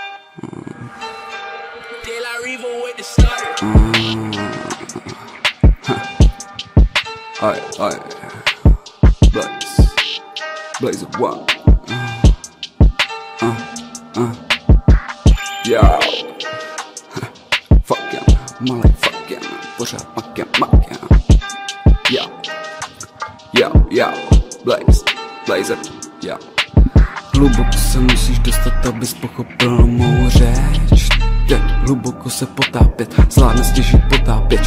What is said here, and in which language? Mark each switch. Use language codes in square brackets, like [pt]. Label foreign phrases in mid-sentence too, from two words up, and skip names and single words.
[en] Aye, Blaze of one. Yo, fuck yeah, malej fuck yeah, [cs] pořád makem. [en] Yo, Blaze, yo. [cs] Hluboko se musíš dostat, abys pochopil mou řeč. Teď hluboko se potápět, zvládne stěžit potápěč.